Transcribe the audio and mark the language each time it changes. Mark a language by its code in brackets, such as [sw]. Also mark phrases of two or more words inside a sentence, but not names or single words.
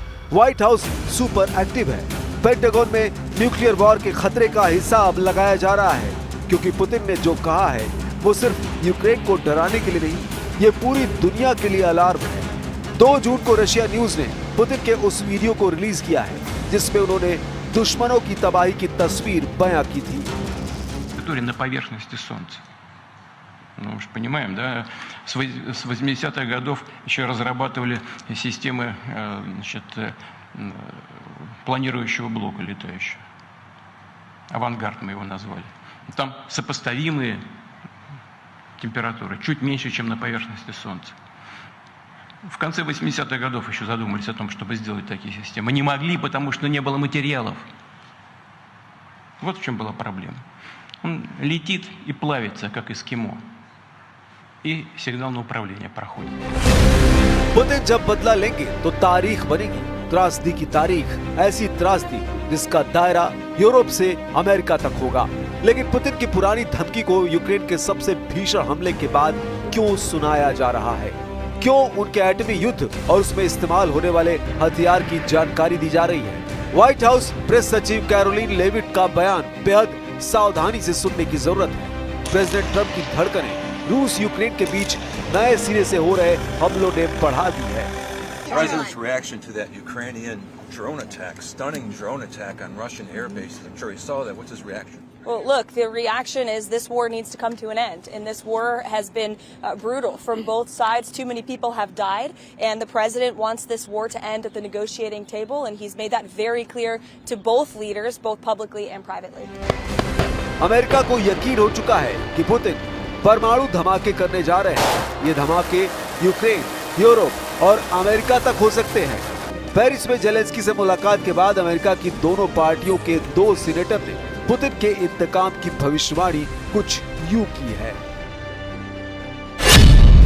[hi] व्हाइट हाउस सुपर एक्टिव है। पेंटागन में [en] nuclear war [hi] के खतरे का हिसाब लगाया जा रहा है, क्योंकि पुतिन ने जो कहा है वो सिर्फ यूक्रेन को डराने के लिए नहीं, ये पूरी दुनिया के लिए अलार्म है। 2 जून को रशिया न्यूज ने पुतिन के उस वीडियो को रिलीज किया है जिसमें उन्होंने दुश्मनों की तबाही की तस्वीर बयां की थी। [ru] На поверхности Солнца. Ну, мы же понимаем, да, с 80-х годов еще разрабатывали системы, значит, планирующего блока летающего. Авангард мы его назвали. Там сопоставимые температуры, чуть меньше, чем на поверхности Солнца. В конце 80-х годов еще задумались о том, чтобы сделать такие системы. Не могли, потому что не было материалов. Вот в чем была проблема. Он летит и плавится, как эскимо. И सिग्नल на управление проходит. [hi] पुतिन जब बदला लेंगे तो तारीख बनेगी, त्रासदी की तारीख, ऐसी त्रासदी जिसका दायरा यूरोप से अमेरिका तक होगा। लेकिन पुतिन की पुरानी धमकी को यूक्रेन के सबसे भीषण हमले के बाद क्यों सुनाया जा रहा है? क्यों उनके एटमी युद्ध और उसमें इस्तेमाल होने वाले हथियार की जानकारी दी जा रही है? व्हाइट हाउस प्रेस सचिव कैरोलिन लेविट का बयान बेहद सावधानी से सुनने की जरूरत है। प्रेसिडेंट ट्रंप की धड़कनें रूस यूक्रेन के बीच नए सिरे से हो रहे हमलों ने बढ़ा दी है। [en] President's reaction to that Ukrainian drone attack, stunning drone attack on Russian air bases. I'm sure he saw that. What's his reaction? Well, look, the reaction is this war needs to come to an end. And this war has been brutal from both sides. Too many people have died. And the president wants this war to end at the negotiating table. And he's made that very clear to both leaders, both publicly and privately. [hi] अमेरिका को यकीन हो चुका है कि पुतिन परमाणु धमाके करने जा रहे हैं। ये धमाके यूक्रेन, यूरोप और अमेरिका तक हो सकते हैं। पेरिस में जेलेंस्की से मुलाकात के बाद अमेरिका की दोनों पार्टियों के 2 सीनेटर ने पुतिन के इंतकाम की भविष्यवाणी कुछ यूं की है।